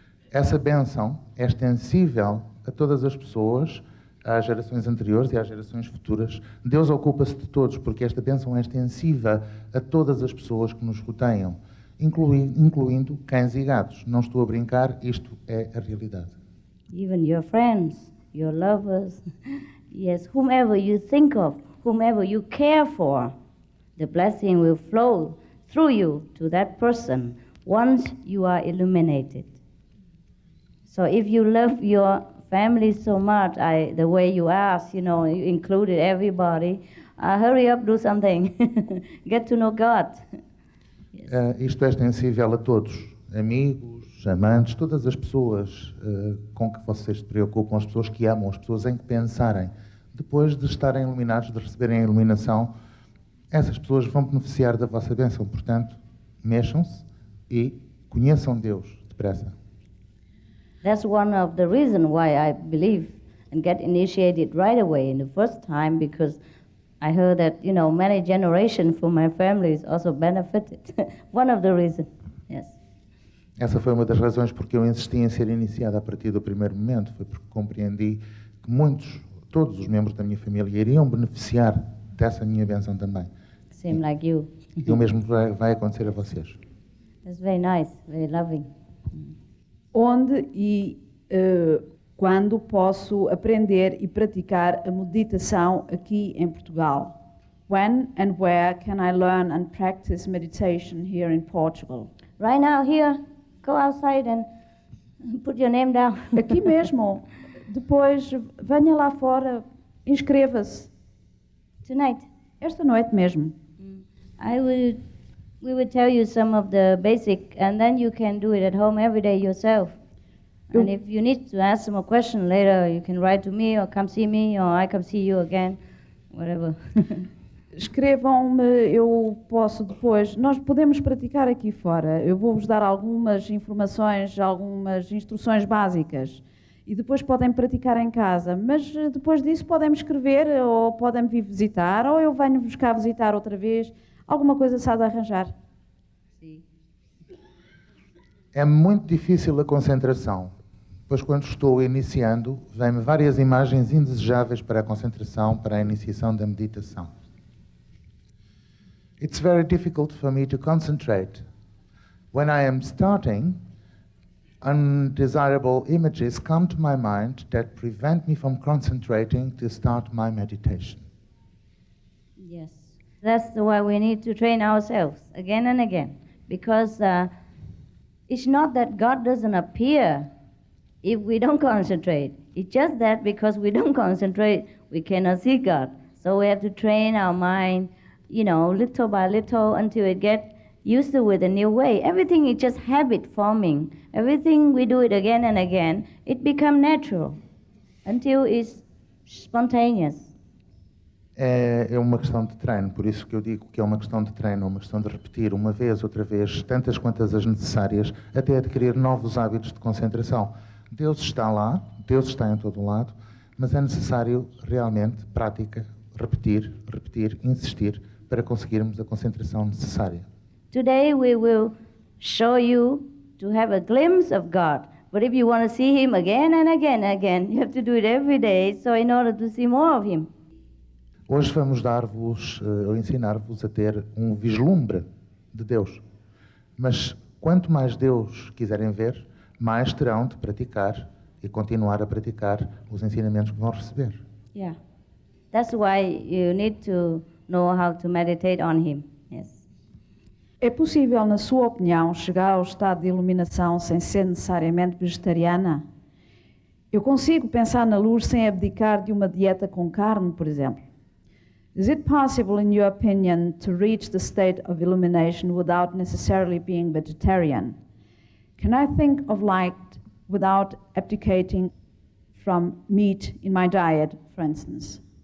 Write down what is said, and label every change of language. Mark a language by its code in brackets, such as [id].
[pt] Essa bênção é extensível a todas as pessoas, às gerações anteriores e às gerações futuras. Deus ocupa-se de todos, porque esta bênção é extensiva a todas as pessoas que nos rodeiam, incluindo cães e gatos. Não estou a brincar, isto é a realidade. [en] Even your friends, your lovers, yes, whomever you think of, whomever you care for, the blessing will flow through you to that person once you are illuminated. So if you love your family so much, the way you asked, you included everybody, hurry up, do something. Get to know God. Yes. [pt] Isto é extensível a todos, amigos, amantes, todas as pessoas com que vocês se preocupam, as pessoas que amam, as pessoas em que pensarem. Depois de estarem iluminados, de receberem a iluminação, essas pessoas vão beneficiar da vossa bênção. Portanto, mexam-se e conheçam Deus depressa. [en] That's one of the reasons why I believe and get initiated right away in the first time, because I heard that, many generations from my families also benefited. One of the reasons, yes. [pt] Essa foi uma das razões porque eu insisti em ser iniciada a partir do primeiro momento. Foi porque compreendi que todos os membros da minha família iriam beneficiar dessa minha bênção também. [en] Same like you. [pt] E o mesmo vai acontecer a vocês. [en] That's very nice, very loving. [pt] Onde e quando posso aprender e praticar a meditação aqui em Portugal? [en] When and where can I learn and practice meditation here in Portugal? Right now, here, go outside and put your name down. [pt] Aqui mesmo. Depois, venha lá fora, inscreva-se. [en] Tonight. [pt] Esta noite mesmo. [en] We will tell you some of the basic, and then you can do it at home every day yourself. And if you need to ask some question later, you can write to me or come see me, or I come see you again, whatever. [pt] Escrevam-me, eu posso depois. Nós podemos praticar aqui fora. Eu vou-vos dar algumas informações, algumas instruções básicas. e depois podem praticar em casa, mas depois disso podem-me escrever ou podem-me vir visitar ou eu venho-vos cá visitar outra vez. Alguma coisa se há de arranjar. Sim. É muito difícil a concentração, pois quando estou iniciando, vêm-me várias imagens indesejáveis para a concentração, para a iniciação da meditação. [en] It's very difficult for me to concentrate. When I am starting, undesirable images come to my mind that prevent me from concentrating to start my meditation. Yes, that's why we need to train ourselves again and again, because it's not that God doesn't appear if we don't concentrate. It's just that because we don't concentrate, we cannot see God. So we have to train our mind, little by little until it gets used to with a new way. Everything is just habit forming. Everything we do it again and again, it becomes natural until it's spontaneous. [pt] É uma questão de treino, por isso que eu digo que é uma questão de treino, uma questão de repetir uma vez, outra vez, tantas quantas as necessárias, até adquirir novos hábitos de concentração. Deus está lá, Deus está em todo lado, mas é necessário realmente prática, repetir, insistir, para conseguirmos a concentração necessária. [en] Today we will show you to have a glimpse of God. But if you want to see Him again and again and again, you have to do it every day, so in order to see more of Him. [pt] Hoje vamos dar-vos, ou ensinar-vos a ter um vislumbre de Deus. Mas quanto mais Deus quiserem ver, mais terão de praticar e continuar a praticar os ensinamentos que vão receber. [en] Yeah. That's why you need to know how to meditate on Him. Yes. [pt] É possível, na sua opinião, chegar ao estado de iluminação sem ser necessariamente vegetariana? Eu consigo pensar na luz sem abdicar de uma dieta com carne, por exemplo. [en] Is it possible, in your opinion, to reach the state of illumination without necessarily being vegetarian? Can I think of light without abdicating from meat in my diet, for instance?